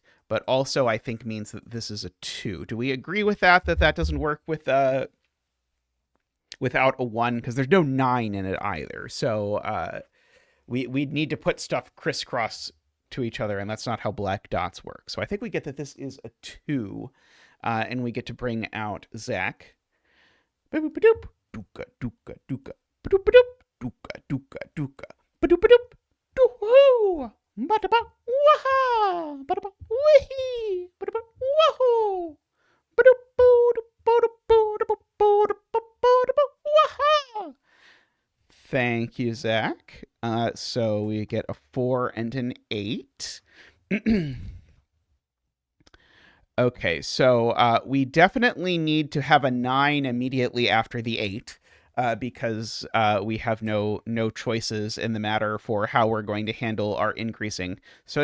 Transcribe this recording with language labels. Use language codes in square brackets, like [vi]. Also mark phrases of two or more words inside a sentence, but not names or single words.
[en] But also I think means that this is a 2. Do we agree with that doesn't work with without a 1, because there's no 9 in it either. So we'd need to put stuff crisscross to each other, and that's not how black dots work. So I think we get that this is a 2, and we get to bring out Zach. Ba-doop-ba-doop, dooka, dooka, dooka, ba-doop-ba-doop, dooka, dooka, dooka, ba-doop-ba-doop, doo-hoo, ba-da-ba, waha, ba-da-ba, wee-hee, ba-da-ba, wahoo, Thank you, Zach. So we get a 4 and an 8. Okay, so we definitely need to have a 9 immediately after the 8, because we have no choices in the matter for how we're going to handle our increasing.